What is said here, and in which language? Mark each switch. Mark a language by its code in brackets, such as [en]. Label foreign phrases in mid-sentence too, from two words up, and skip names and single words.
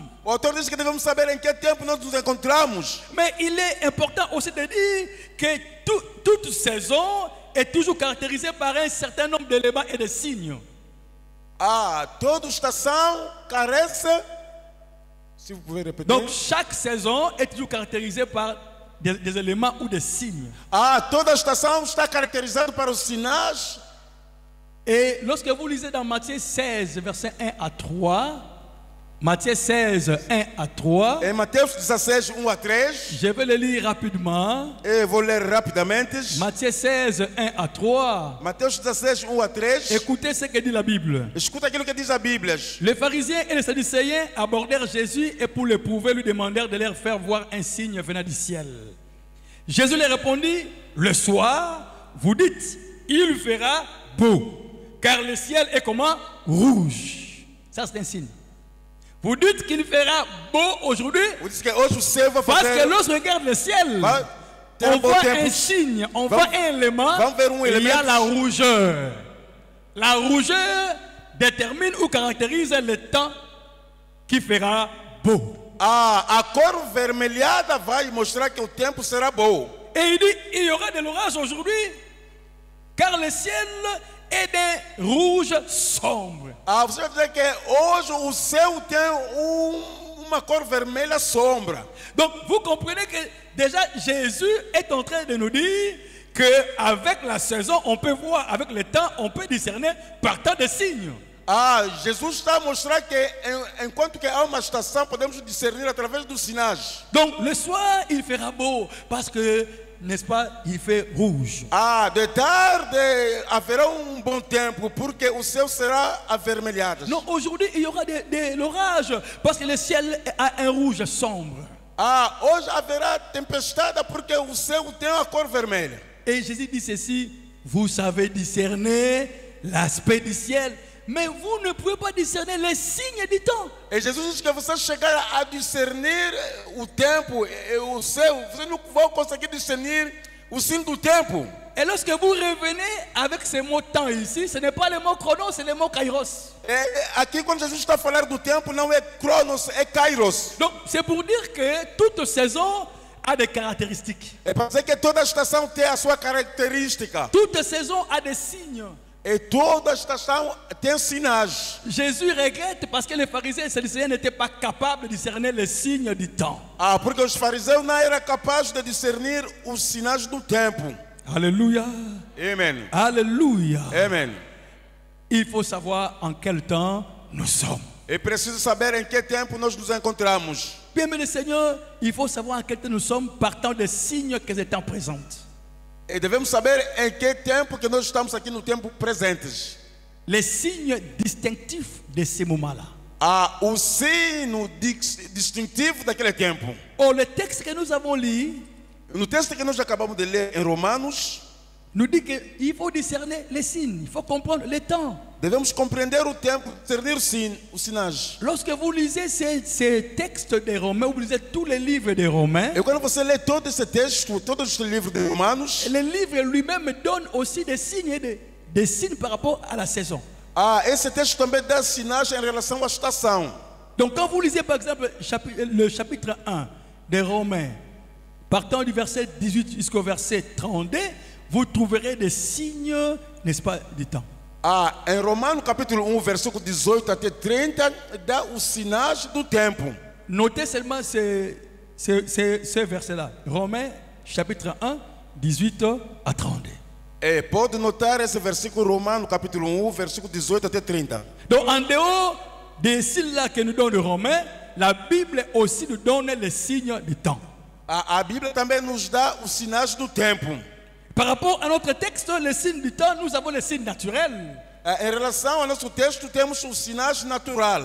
[pt] O autor diz que devemos saber em que tempo nós nos encontramos. [fr] Mais il est important aussi de dire que toute saison est toujours caractérisée par un certain nombre d'éléments et de signes. [pt] Toda estação carece. [fr] Se vous pouvez répéter. Donc chaque saison est toujours caractérisée par des éléments ou des signes. [pt] Toda estação está caracterizada para os sinais. [fr] Et lorsque vous lisez dans Matthieu 16, versets 1 à 3, Matthieu 16, 1 à 3, [pt] Em Mateus 16, 1 a 3. [fr] je vais le lire rapidement. [pt] Eu vou ler rapidamente. [fr] Matthieu 16, 1 à 3. [pt] Mateus 16, 1 a 3. [fr] Écoutez ce que dit la Bible. [pt] Escuta aquilo que diz a Bíblia. [fr] Les pharisiens et les sadducéens abordèrent Jésus et pour l'éprouver lui demandèrent de leur faire voir un signe venant du ciel. Jésus leur répondit, le soir, vous dites, il fera beau, car le ciel est comment? Rouge. Ça c'est un signe. Vous dites qu'il fera beau aujourd'hui, [pt] Vous diz que hoje o céu vai [fr] parce que [pt] fazer. [fr] lorsqu'on regarde le ciel, [pt] Vai ter [fr] on [pt] bom [fr] voit [pt] tempo. [fr] un signe, on voit un élément, [pt] vamos ver [fr] il y a [pt] elemento. [fr] la rougeur. La rougeur détermine ou caractérise le temps qui fera beau. [pt] A cor vermelhada vai mostrar que o tempo será bom. [fr] Et il dit, il y aura de l'orage aujourd'hui, car le ciel est d'un rouge sombre. [pt] Você vai dizer que hoje o céu tem uma cor vermelha sombra. [fr] Donc vous comprenez que déjà Jésus est en train de nous dire qu'avec la saison, on peut voir, avec le temps, on peut discerner par tant de signes. [pt] Jesus está a mostrar que enquanto que há uma estação, podemos discernir através dos sinais. [fr] Donc le soir, il fera beau, parce que, n'est-ce pas, il fait rouge. [pt] De tarde haverá bom tempo, porque o céu será avermelhado. [fr] Non, aujourd'hui, il y aura de l'orage, parce que le ciel a un rouge sombre. [pt] Hoje haverá tempestade, porque o céu tem a cor vermelha. [fr] Et Jésus dit ceci, vous savez discerner l'aspect du ciel, mais vous ne pouvez pas discerner les signes du temps. [pt] E Jesus diz que você chegar a discernir o tempo, o céu, você não vai conseguir discernir o signo do tempo. [fr] Et lorsque vous revenez avec ce mot temps ici, ce n'est pas le mot chronos, c'est le mot kairos. [pt] Aqui quando Jesus está a falar do tempo, não é Cronos, é Kairos. [fr] Donc c'est pour dire que toute saison a des caractéristiques. [pt] É para dizer que toda estação tem a sua característica. [fr] Toute saison a des signes. [pt] E toda estação tem sinais. [fr] Jésus regrette parce que les pharisiens et les sadducéens n'étaient pas capables de discerner les signes du temps. [pt] Porque os fariseus não eram capazes de discernir os sinais do tempo. [fr] Alléluia. [pt] Amen. [fr] Alléluia. [pt] Amen. [fr] Il faut savoir en quel temps nous sommes. [pt] É preciso saber em que tempo nós nos encontramos. [fr] Bien-aimé Seigneur, il faut savoir en quel temps nous sommes partant des signes que le temps présente. [pt] E devemos saber em que tempo que nós estamos aqui no tempo presentes. [fr] Les signes distinctifs de ces moments-là. [pt] O sino distintivo daquele tempo. [fr] Oh, le texte que nous avons lu [pt] No texto que nós acabamos de ler em Romanos, [fr] nous dit qu'il faut discerner les signes, il faut comprendre les temps. [pt] devemos compreender o tempo, discernir os sinais. [fr] Lorsque vous lisez ces textes des Romains, vous lisez tous les livres des Romains, [pt] E quando você lê todo esse texto, todo esse livro de Romanos, [fr] le livre lui-même donne aussi des signes, des signes par rapport à la saison. [pt] Esse texto também dá sinais em relação à estação. [fr] Donc quand vous lisez par exemple le chapitre 1 des Romains, partant du verset 18 jusqu'au verset 32, vous trouverez des signes, n'est-ce pas, du temps. [pt] Em Romanos capítulo 1, versículo 18 até 30, dá os sinais do tempo. [fr] Notez seulement ce verset-là. Romains chapitre 1, 18 à 32. [pt] Pode notar esse versículo Romano capítulo 1, versículo 18 até 30. [fr] Donc en dehors des signes-là que nous donne le Romain, la Bible aussi nous donne les signes du temps. [pt] A Bíblia também nos dá os sinais do tempo. [fr] Par rapport à notre texte, les signes du temps, nous avons les signes naturels. [pt] Em relação ao nosso texto, temos os sinais naturais.